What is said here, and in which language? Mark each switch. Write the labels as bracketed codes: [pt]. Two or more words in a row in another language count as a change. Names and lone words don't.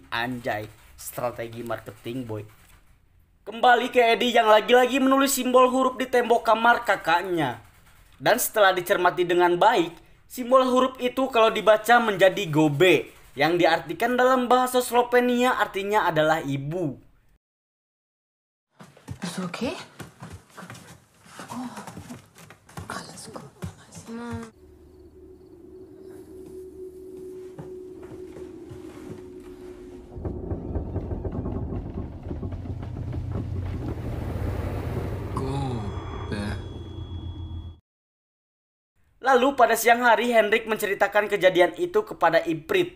[id] Anjay, strategi [en] marketing boy. [id] Kembali ke Eddie yang lagi-lagi menulis simbol huruf di tembok kamar kakaknya. Dan setelah dicermati dengan baik, simbol huruf itu kalau dibaca menjadi gobe, yang diartikan dalam bahasa Slovenia artinya adalah ibu. [de] Bist du okay? Oh, alles gut. [id] Gobe. Lalu pada siang hari Henrik menceritakan kejadian itu kepada Iprit.